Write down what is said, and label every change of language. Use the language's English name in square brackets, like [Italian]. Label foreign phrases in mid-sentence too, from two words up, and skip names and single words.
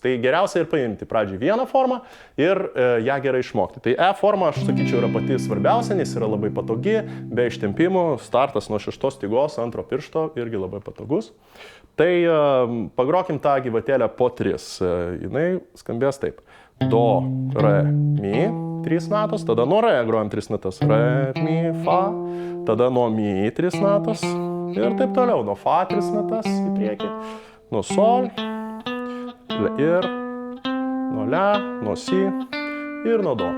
[Lithuanian] Tai geriausia ir paimti pradžiai vieną formą ir ją gerai išmokti. Tai E forma, aš sakyčiau, yra pati svarbiausia, nes yra labai patogi, be ištempimų, startas nuo 6 stygos, 2 piršto irgi labai patogus. Tai pagrokim tą gyvatėlę po 3. Jinai skambės taip. Do, re, mi, 3 natos, tada nuo re grojam 3 natas. Re, mi, fa, tada nuo mi 3 natos. Ir taip toliau, nuo fa 3 natas į priekį, nuo sol, ir nuo le, nuo si ir nuo do.